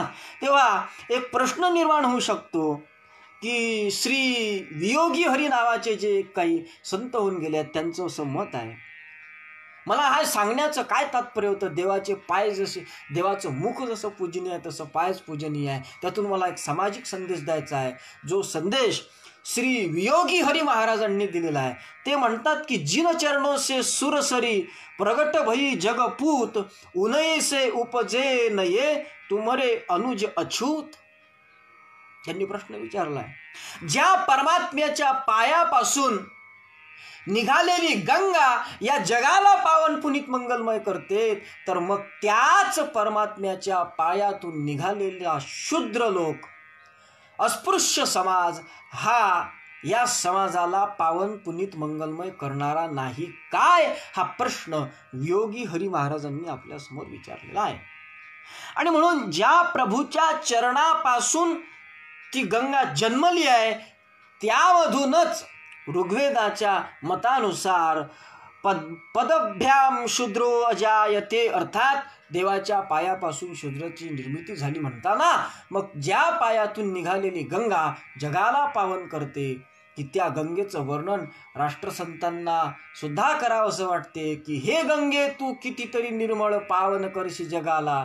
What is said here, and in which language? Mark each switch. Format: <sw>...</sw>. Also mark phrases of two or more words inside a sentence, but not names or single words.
<mr>तेव्हा एक प्रश्न निर्माण होऊ शकतो की श्री वियोगी हरी नावाचे जे काही संत होऊन गेले आहेत त्यांचं असं मत आहे. मला हा सांगण्याचं काय तात्पर्य होतं? देवाचे पाय जसे, देवाचं मुख जसं पूजनीय आहे तसं पायच पूजनीय आहे. त्यातून मला एक सामाजिक संदेश द्यायचा आहे, जो संदेश श्री वियोगी हरी महाराजांनी दिलेला आहे. ते म्हणतात की</mr> <hi>जिन चरणों से सुरसरी प्रगट भई जगपूत, उनई से उपजे नये तुमरे अनुज अछूत.</hi> <mr>त्यांनी प्रश्न विचारलाय, ज्या परमात्म्याच्या पायापासून निघालेली गंगा या जगाला पावन पुनीत मंगलमय करते, तर मग त्याच परमात्म्याच्या पायातून निघालेला शूद्र लोक, अस्पृश्य समाज हा या समाजाला पावन पुनीत मंगलमय करणारा नाही काय? हा प्रश्न वियोगी हरी महाराजांनी आपल्या समोर विचारलेला आहे. आणि म्हणून ज्या प्रभूच्या चरणापासून ती गंगा जन्मली आहे, त्यामधूनच ऋग्वेदाच्या मतानुसार</mr> <sa>पदभ्याम शूद्रो अजायते,</sa> <mr>अर्थात देवाच्या पायापासून शूद्राची निर्मिती झाली म्हणताना मग ज्या पायातून निघालेली गंगा जगाला पावन करते, की त्या गंगेचं वर्णन राष्ट्रसंतांना सुद्धा करावंसं वाटते की हे गंगे तू कितीतरी निर्मळ पावन करशी जगाला.</mr>